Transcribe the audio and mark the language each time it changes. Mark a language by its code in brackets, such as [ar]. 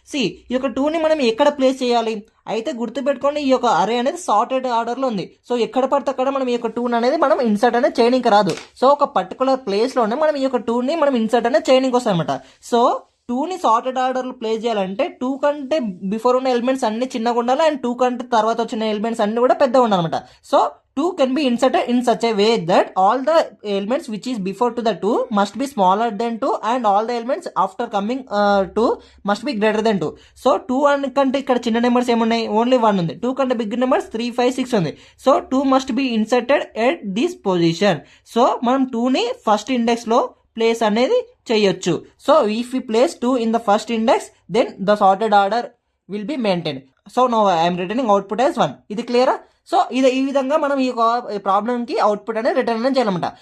[te] ఈ యొక్క 2ని మనం ఎక్కడ ప్లేస్ చేయాలి అయితే గుర్తుపెట్టుకోండి, ఈ యొక్క అరే అనేది సార్టెడ్ ఆర్డర్ లో ఉంది. సో ఎక్కడ పడితే అక్కడ మనం ఈ యొక్క 2 అనేది మనం ఇన్సర్ట్ అనేది చేయడానికి రాదు. సో ఒక పర్టికులర్ ప్లేస్ లోనే మనం ఈ యొక్క 2ని మనం ఇన్సర్ట్ అనేది చేయడానికి వస్తాం అనమాట. సో 2ని సార్టెడ్ ఆర్డర్ లో ప్లేస్ చేయాలంటే 2 కంటే బిఫోర్ ఉన్న ఎలిమెంట్స్ అన్ని చిన్నగా ఉండాలి అండ్ 2 కంటే తర్వాత వచ్చిన ఎలిమెంట్స్ అన్ని కూడా పెద్దగా ఉండాలన్నమాట. [en] So 2 can be inserted in such a way that all the elements which is before to the 2 must be smaller than 2 and all the elements after coming 2 must be greater than 2. [te] So 2 కంటే ఇక్కడ చిన్న numbers ఏమున్నాయి, only 1 ఉంది. 2 కంటే big numbers 3, 5, 6 ఉంది. [en] So 2 must be inserted at this position. [te] So మనం 2ని first index లో ప్లేస్ అనేది చేయొచ్చు. [en] So if we place 2 in the first index then the sorted order will be maintained. So no I'm returning output as 1. [te] ఇది క్లియరా? So ఇది ఈ విధంగా మనం ఈ ప్రాబ్లమ్ కి అవుట్పుట్ అనేది రిటర్న్ అనేది చేయాలన్నమాట.